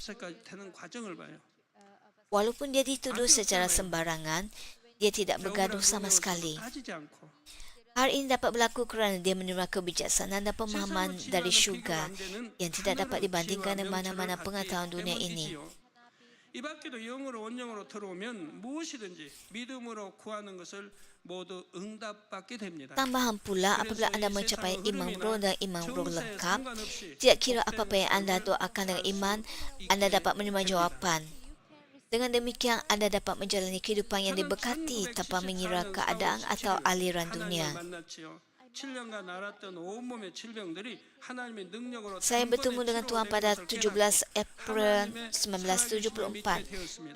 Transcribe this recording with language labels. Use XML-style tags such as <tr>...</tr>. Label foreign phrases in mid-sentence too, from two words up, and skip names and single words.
<ms>Walaupun dia dituduh secara sembarangan, dia tidak bergaduh sama sekali. Hal ini dapat berlaku kerana dia menerima kebijaksanaan dan pemahaman dari syurga yang tidak dapat dibandingkan dengan mana-mana pengetahuan dunia ini.</ms> <ko>이 밖에도 영으로 원령으로 들어오면 무엇이든지 믿음으로 구하는 것을 모두 응답받게 됩니다.</ko> <ms>Tambahan pula, apabila anda mencapai imam roh dan imam roh lengkap, tidak kira apa-apa yang anda doakan dengan iman, anda dapat menerima jawapan. Dengan demikian, anda dapat menjalani kehidupan yang diberkati tanpa mengira keadaan atau aliran dunia. Saya bertemu dengan Tuhan pada 17 April 1974.</ms>